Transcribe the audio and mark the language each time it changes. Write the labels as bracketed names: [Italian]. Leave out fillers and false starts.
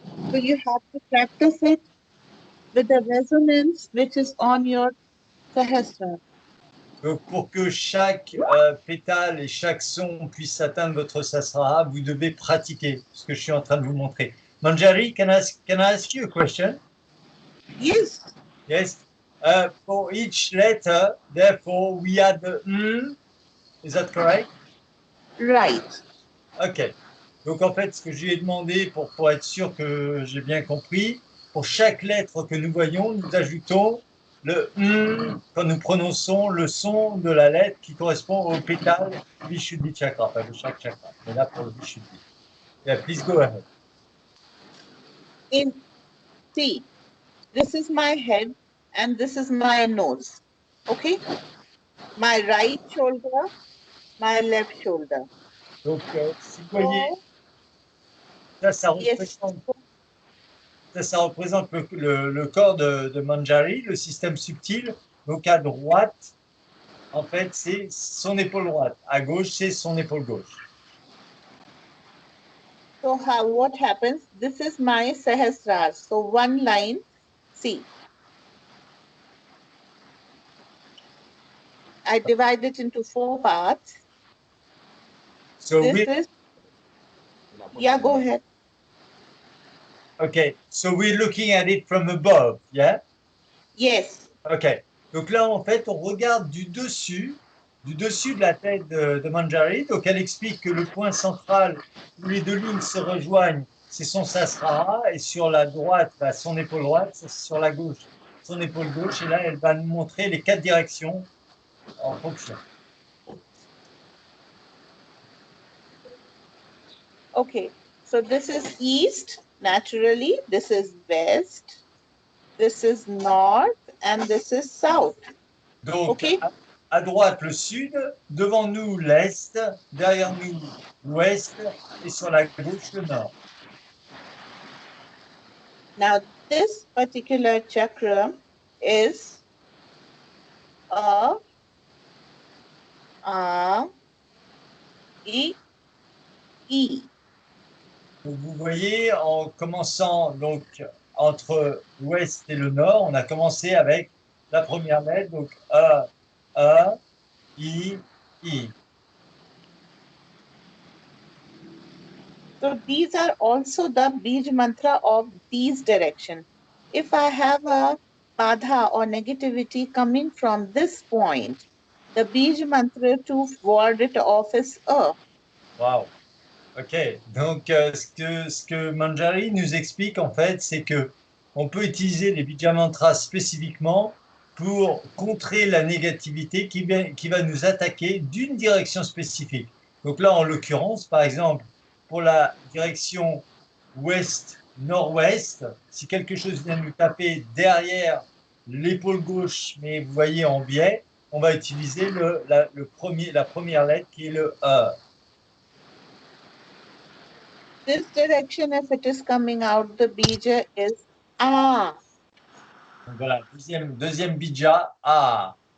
[English] So you have to practice it with the resonance which is on your Sahasrara. [French] Donc, pour que chaque pétale et chaque son puisse atteindre votre sasrara, vous devez pratiquer ce que je suis en train de vous montrer. [English] Manjari, can I ask you a question? Yes. Yes. For each letter, therefore, we add the Is that correct? Right. OK. [French] Donc, en fait, ce que je lui ai demandé pour être sûr que j'ai bien compris, pour chaque lettre que nous voyons, nous ajoutons le quand nous prononçons le son de la lettre qui correspond au pétale du Vishuddhi chakra, enfin de chaque chakra. Mais là, pour le Vishuddhi. [English] Yeah, please go ahead. See, this is my head and this is my nose. Okay? My right shoulder, my left shoulder. [French] Donc, si vous voyez, ça représente le corps de Manjari, le système subtil. Donc, à droite, en fait, c'est son épaule droite. À gauche, c'est son épaule gauche. [English] So what happens? This is my Sahasrara. So one line, see. I divide it into 4 parts. So yeah, go ahead. Okay, so we're looking at it from above, yeah? Yes. [French] Okay, donc là, en fait, on regarde du dessus de la tête de Manjari. Donc, elle explique que le point central où les deux lignes se rejoignent, c'est son sasrara, et sur la droite, son épaule droite, c'est sur la gauche, son épaule gauche et là, elle va nous montrer les 4 directions en fonction. [English] Okay, so this is east, naturally. This is west. This is north, and this is south. Donc, Okay. [French] à droite, le sud, devant nous, l'est, derrière nous, l'ouest, et sur la gauche, le nord. [English] Now, this particular chakra is a E. [French] Donc, vous voyez, en commençant donc entre l'ouest et le nord, on a commencé avec la première lettre, donc A, I, I. [English] So these are also the Bij mantra of these direction. If I have a badha or negativity coming from this point, the Bij mantra to ward it off is A. Wow. Ok. [French] Donc, ce que Manjari nous explique, en fait, c'est que on peut utiliser les bija mantras spécifiquement pour contrer la négativité qui va nous attaquer d'une direction spécifique. Donc là, en l'occurrence, par exemple, pour la direction ouest-nord-ouest, si quelque chose vient nous taper derrière l'épaule gauche, mais vous voyez en biais, on va utiliser la première lettre qui est le E. [English] This direction, if it is coming out, the bija is A. [French] Donc voilà, deuxième bija, A.